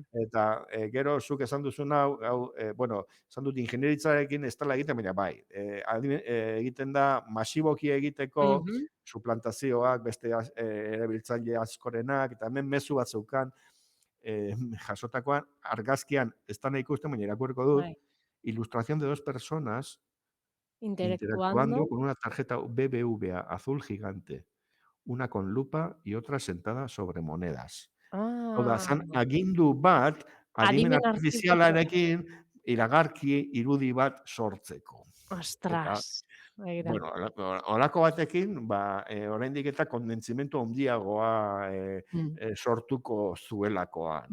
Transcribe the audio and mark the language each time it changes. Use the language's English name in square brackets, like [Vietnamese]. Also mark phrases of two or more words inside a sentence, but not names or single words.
[Basque] Eta gero zuk esan duzun hau bueno, esan dut ingenieritzarekin ez dela egiten, baina bai, egiten da masiboki egiteko Mhm, suplantazioak beste erabiltzaile askorenak, eta hemen mezu bat zeukan jasotakoan argazkian ez da ikusten, baina irakurriko dut, bai. [Spanish] ilustración de dos personas interactuando Interactuando. con una tarjeta BBVA azul gigante, una con lupa y otra sentada sobre monedas. [Basque] Hau da, Ah, zan agindu bat adimen adimen artifizia. artifizialarekin iragarki irudi bat sortzeko. Eta, Ostras, begira. bueno, horako batekin, ba, oraindik eta konbentzimendu handiagoa Mm. sortuko zuelakoan,